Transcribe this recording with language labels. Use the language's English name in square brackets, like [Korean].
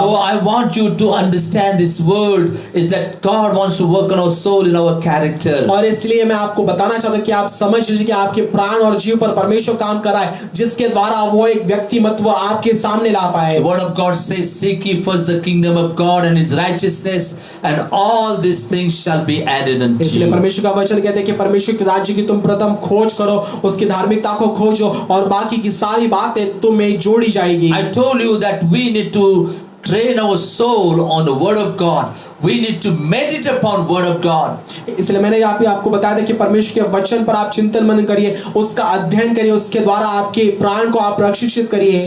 [English] So I want you to understand this word is that God wants to work on our soul in our character. [Hindi] और इसलिए मैं आपको बताना चाहता हूं कि आप समझ लीजिए कि आपके प्राण और जीव पर परमेश्वर काम कर रहा है, जिसके द्वारा वो एक व्यक्तिमत्व आपके सामने ला पाए। [English] The word of God says, "Seek ye first the kingdom of God and His righteousness, and all these things shall be added unto [Hindi] इसलिए [English] you." [Hindi] परमेश्वर का वचन कहते हैं कि परमेश्वर के राज्य की तुम प्रथम खोज करो, उसकी धार्मिकता को खोजो और बाकी की सारी बातें तुम्हें जोड़ी जाएगी। [English] I told you that we need to train our soul on the word of God. We need to meditate upon word of God. [Hindi] इसलिए मैंने यहाँ पे आपको बताया था कि परमेश्वर के वचन पर आप चिंतन मनन करिए, उसका अध्ययन करिए, उसके द्वारा आपके प्राण को आप प्रशिक्षित करिए।